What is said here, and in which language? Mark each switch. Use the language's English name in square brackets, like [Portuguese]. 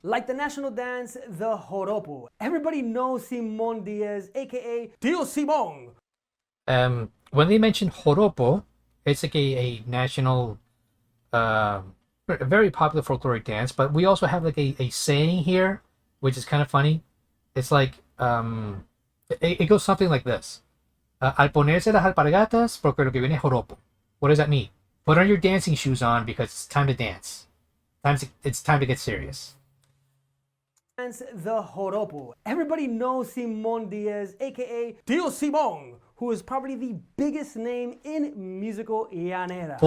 [English] Like the national dance, the joropo. Everybody knows Simon Diaz, aka Tio Simon. When they mention joropo, it's like a national, very popular folkloric dance, but we also have like a saying here, which is kind of funny. It's like, it goes something like this. [Spanish] Al ponerse las alpargatas, porque lo que viene es joropo. [English] What does that mean? Put on your dancing shoes on because it's time to dance. It's time to get serious. The joropo. Everybody knows Simon Diaz, aka Tio Simon, who is probably the biggest name in musical llanera.